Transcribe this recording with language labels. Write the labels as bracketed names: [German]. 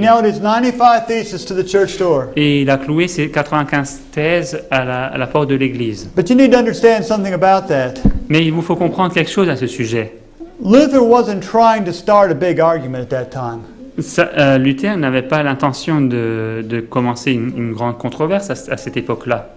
[English] nailed his 95 thesis to the church door. [French] et il a cloué ses 95 thèses à la porte de l'église. [English] But you need to understand something about that. [French] Mais il vous faut comprendre quelque chose à ce sujet. [English] Luther wasn't trying to start a big argument at that time. [French] Luther n'avait pas l'intention de commencer une grande controverse à cette époque-là.